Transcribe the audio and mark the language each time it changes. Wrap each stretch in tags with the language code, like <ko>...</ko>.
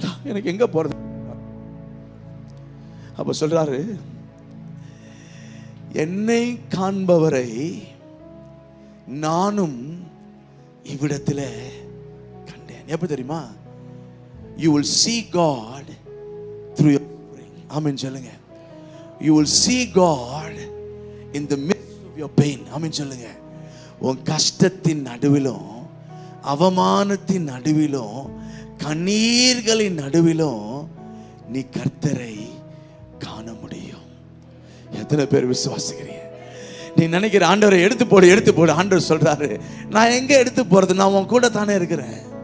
<ta>எனக்கு எங்க போறது? அப்ப சொல்றாரு, என்னை காண்பவரை நானும் இவ்விடத்தில் கண்டேன். எப்ப தெரியுமா?</ta> <en>You will see God through your suffering.</en> <ta>ஆமென் சொல்லுங்க.</ta> <en>You will see God in the midst of your pain.</en> <ta>ஆமென் சொல்லுங்க. உன் கஷ்டத்தின் நடுவிலும் அவமானத்தின் நடுவிலும் கண்ணீர்களின் நடுவிலும் நீ கர்த்தரை காண முடியும். எத்தனை பேர் விசுவாசிக்கிறீங்க? நீ நினைக்கிற ஆண்டவரை எடுத்து போடு. ஆண்டவர் சொல்றாரு, நான் எங்க எடுத்து போறது? நான் உன் கூட தானே இருக்கிறேன்.</ta>